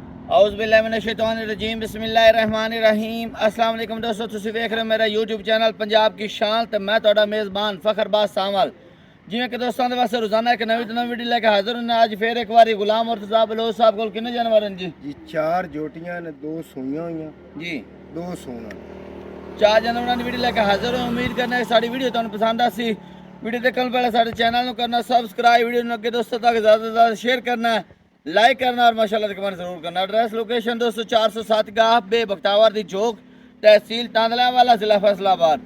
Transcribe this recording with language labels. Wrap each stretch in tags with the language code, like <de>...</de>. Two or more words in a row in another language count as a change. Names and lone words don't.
<ar>أعوذ بالله من الشيطان الرجيم بسم الله الرحمن الرحيم. السلام علیکم</ar> <pa>دوستوں، تسیں ویکھ رہے ہو میرا</pa> <en>YouTube channel</en> <pa>پنجاب کی شان تے میں تہاڈا میزبان فخرباز ساول. جویں کہ دوستوں دے واسطے روزانہ ایک نوی ویڈیو لے کے حاضر ہوں. اج فیر ایک باری غلام مرتضیٰ بلوچ صاحب کول کنے جانور ہیں جی? جی 4 جوٹیاں نے، 2 سوئیاں ہوئی जी, 2 सूना। 4 جانوراں دی ویڈیو لے کے حاضر ہوں. امید کرنا ہے ساڈی ویڈیو تہانوں پسند آسی۔ ویڈیو دیکھنے پہلے ساڈے چینل نوں کرنا سبسکرائب، ویڈیو نوں اگے دوستوں تک زیادہ سے زیادہ شیئر کرنا ہے، لائک کرنا اور ماشاءاللہ کمنٹ ضرور کرنا.</pa> <en>address location</en> <pa>دوستوں 407 گاہ بے بختاور دی چوک، تحصیل تاندلاوالا، ضلع فیصل آباد.</pa>